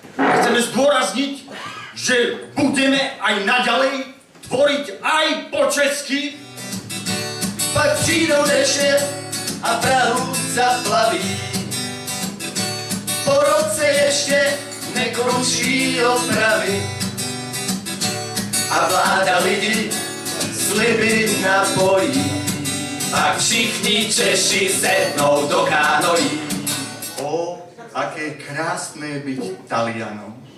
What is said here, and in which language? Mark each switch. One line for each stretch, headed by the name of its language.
Slovak: Chceme zdôrazniť, že budeme aj naďalej tvoriť aj po česky.
Czech: Pak přijdou deše a Prahu zaplaví. Po roce ještě nekončí opravy. A vláda lidi sliby napojí. Pak všichni Češi sednou do kánoí.
Slovak: O, aké krásne byť Talianom.